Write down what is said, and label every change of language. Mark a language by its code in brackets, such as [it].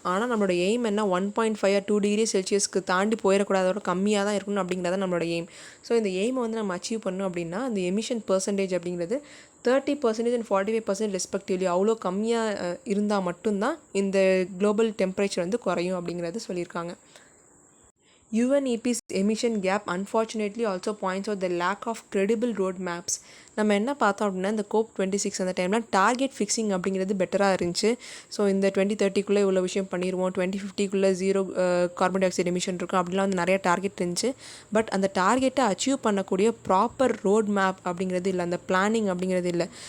[ta] ஆனால் நம்மளோட எய்ம் என்ன, 1.5 or 2 டிகிரி செல்சியஸ்க்கு தாண்டி போயிடக்கூடாது, அதோட கம்மியாக தான் இருக்கணும் அப்படிங்கிறத நம்மளோட எய்ம். ஸோ இந்த எய்மை வந்து நம்ம அச்சீவ் பண்ணணும் அப்படின்னா அந்த எமிஷன் பர்சன்டேஜ் அப்படிங்கிறது 30% and 45% ரெஸ்பெக்டிவ்லி அவ்வளோ கம்மியாக இருந்தால் மட்டும்தான் இந்த குளோபல் டெம்பரேச்சர் வந்து குறையும் அப்படிங்கிறது சொல்லியிருக்காங்க. [en] UNEP's emission gap unfortunately also points out the lack of credible road maps. [ta] நம்ம என்ன பார்த்தோம் அப்படின்னா இந்த COP26 அந்த டைமில் டார்கெட் ஃபிக்ஸிங் அப்படிங்கிறது பெட்டராக இருந்துச்சு. ஸோ இந்த 2030 இவ்வளோ விஷயம் பண்ணிடுவோம், 2050 0 கார்பன் டை ஆக்சைடு எமிஷன் இருக்கும் அப்படிலாம் வந்து நிறைய டார்கெட் இருந்துச்சு. பட் அந்த டார்கெட்டை அச்சீவ் பண்ணக்கூடிய ப்ராப்பர் ரோட் மேப் அப்படிங்கிறது இல்லை, அந்த பிளானிங் அப்படிங்கிறது இல்லை.